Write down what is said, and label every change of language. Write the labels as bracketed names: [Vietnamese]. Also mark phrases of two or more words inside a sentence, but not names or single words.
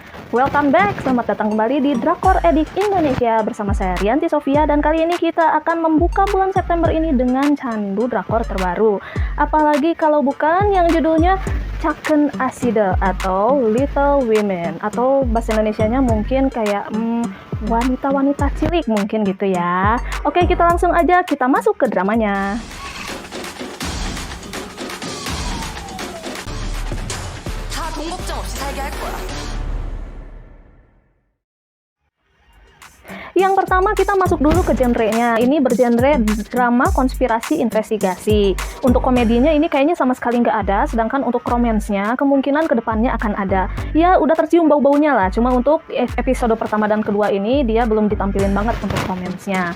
[English] Welcome back, [Indonesian] selamat datang kembali di Drakor Edik Indonesia bersama saya Rianti Sofia, dan kali ini kita akan membuka bulan September ini dengan candu drakor terbaru. Apalagi kalau bukan yang judulnya Chaken Aside atau Little Women, atau bahasa Indonesianya mungkin kayak wanita-wanita cilik mungkin gitu ya. Oke, kita langsung aja kita masuk ke dramanya. [Korean] 다 돈 걱정 없이 살게 할 거야. [Indonesian] Yang pertama kita masuk dulu ke genrenya. Ini bergenre drama konspirasi investigasi. Untuk komedinya ini kayaknya sama sekali nggak ada, sedangkan untuk romansnya kemungkinan kedepannya akan ada. Ya udah tercium bau-baunya lah, cuma untuk episode pertama dan kedua ini dia belum ditampilin banget untuk romansnya.